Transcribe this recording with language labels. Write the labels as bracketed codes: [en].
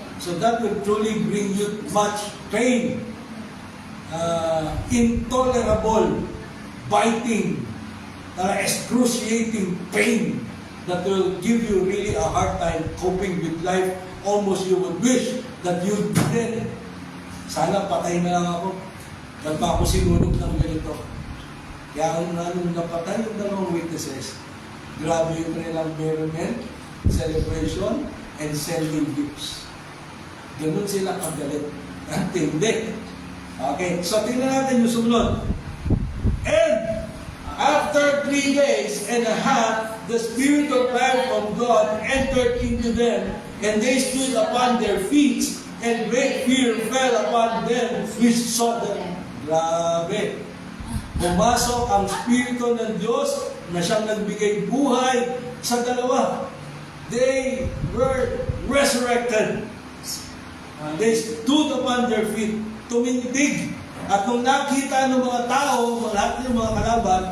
[en] So that will truly bring you much pain. Intolerable, biting, excruciating pain that will give you really a hard time coping with life. Almost you would wish that you'd be dead. [tl] Sana patay na lang ako. Ba't pa ako sinunog ng ganito? Kaya nung napatay yung dalawang witnesses, grabe yung kanilang [en] merriment, celebration, and sending gifts. [tl] Ganun sila kagalit. Ang tindi. Okay, so tingnan natin yung sumunod. [en] And after 3 days and a half, the Spirit of life from God entered into them, and they stood upon their feet, and great fear fell upon them which saw them. [tl] Grabe. Pumasok ang Espiritu ng Diyos na siyang nagbigay buhay sa dalawa. [en] They were resurrected. They stood upon their feet, [tl] tumindig. At nung nakita ng mga tao, lahat ng mga kalaban,